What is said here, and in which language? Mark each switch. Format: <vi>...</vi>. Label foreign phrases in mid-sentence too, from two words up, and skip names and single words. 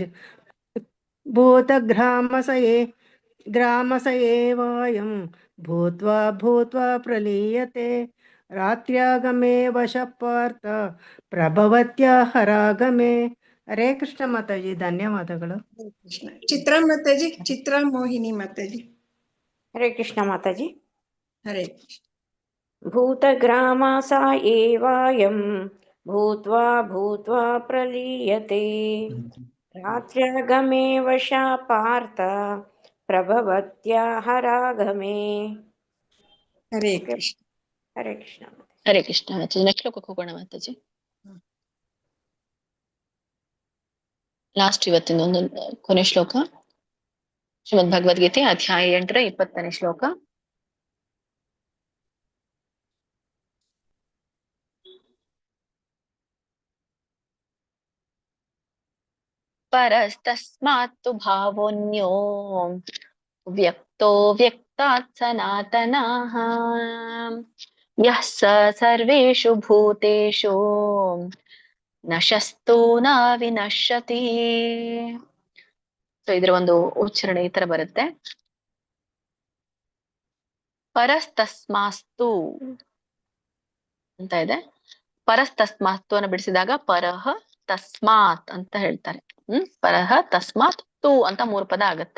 <sa>ಭೂತಗ್ರಾಮ ಸಯೇವಾಯಂ ಭೂತ್ವಾ ಪ್ರಲೀಯತೆ, ರಾತ್ರ್ಯಾಗಮೇ ವಶಃ ಪಾರ್ಥ ಪ್ರಭವತ್ಯಹರಾಗಮೇ.</sa> <kn>ಹರೇ ಕೃಷ್ಣ ಮಾತಾಜಿ. ಧನ್ಯವಾದಗಳು. ಚಿತ್ರಾ ಮಾತಾಜಿ. ಚಿತ್ರಾ ಮೋಹಿನಿ ಮಾತಾಜಿ. ಹರೇ ಕೃಷ್ಣ ಮಾತಾಜಿ. ಹರೇ ಕೃಷ್ಣ.</kn> <sa>भूतग्रामासा एवायं भूत्वा भूत्वा प्रलीयते रात्र्यागमे वशा पार्थ प्रभवत्याहरागमे</sa> <kn>ಹರೇ ಓಕೆ ಕೃಷ್ಣ. ಹರೇ ಕೃಷ್ಣ. ಹರೇ ಕೃಷ್ಣ ಮಾತಾಜಿ. ನೆಕ್ಸ್ಟ್ ಶ್ಲೋಕಕ್ಕೆ ಹೋಗೋಣ ಮಾತಾಜಿ. ಲಾಸ್ಟ್ ಇವತ್ತಿನ ಒಂದು ಕೊನೆ ಶ್ಲೋಕ ಶ್ರೀಮದ್ ಭಗವದ್ಗೀತೆ ಅಧ್ಯಾಯ 8 20ನೇ ಶ್ಲೋಕ.</kn> <sa>ಪರಸ್ತಸ್ಮಾತ್ತು ಭಾವೋನ್ಯೋ ವ್ಯಕ್ತೋ ವ್ಯಕ್ತಾತ್ ಸನಾತನಃ ಯಃ ಸ ಸರ್ವೇಷು ಭೂತೇಷು ನಶಸ್ತು ನ ವಿನಶ್ಯತಿ.</sa> <kn>ಸೊ ಇದರ ಒಂದು ಉಚ್ಚಾರಣೆ ಈ ತರ ಬರುತ್ತೆ. ಪರಸ್ತಸ್ಮಾಸ್ತು ಅಂತ ಇದೆ. ಪರಸ್ತಸ್ಮಾಸ್ತು ಅನ್ನು ಬಿಡಿಸಿದಾಗ ಪರಹ ತಸ್ಮಾತ್ ಅಂತ ಹೇಳ್ತಾರೆ. ಪರಹ ತಸ್ಮಾತ್ ತು ಅಂತ 3 ಪದ ಆಗತ್ತೆ.</kn>